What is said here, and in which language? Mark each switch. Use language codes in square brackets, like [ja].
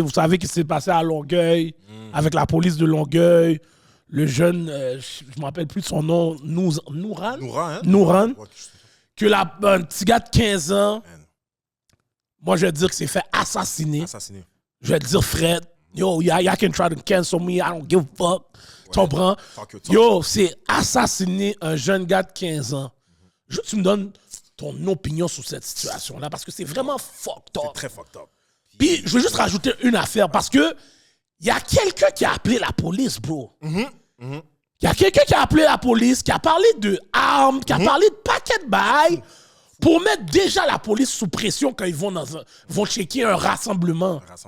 [fr] Vous savez qu'il s'est passé à Longueuil, avec la police de Longueuil, le jeune, je me rappelle plus de son nom, Nouran? Hein? Nouran, que un petit gars de 15 ans, moi je vais dire que s'est fait assassiner. Assassiné. Je vais te dire, [en] Fred, yo, y'all can try to cancel me, I don't give a fuck. [fr] Tu comprends? Yo, c'est assassiner un jeune gars de 15 ans. Je veux que tu me donnes ton opinion sur cette situation-là, parce que c'est vraiment fucked up. C'est très fucked up. Puis, je veux juste rajouter une affaire, parce que il y a quelqu'un qui a appelé la police, bro. Il y a quelqu'un qui a appelé la police, qui a parlé de armes, qui a parlé de paquets de bails, pour mettre déjà la police sous pression quand ils vont checker un rassemblement.